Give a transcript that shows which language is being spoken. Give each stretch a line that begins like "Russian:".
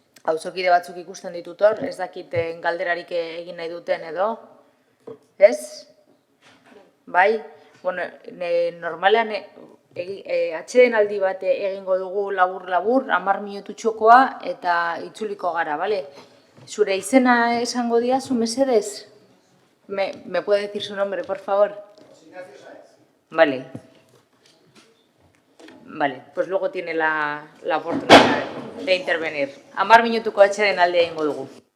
Basque: Auzokide batzuk ikusten ditut hor, ez dakit galderarik egin nahi duten edo. Ez? Bai? Normalean atxeden aldi bat egingo dugu labur-labur, 10 minututxokoa eta itzuliko gara, bale? Zure izena esango diazu, mesedez?
Spanish: ¿Me puede decir su nombre, por favor? Ignacio Sáenz. Vale. Vale, pues luego tiene la oportunidad de intervenir.
Basque: 10 minutuko atxeden aldi egingo dugu.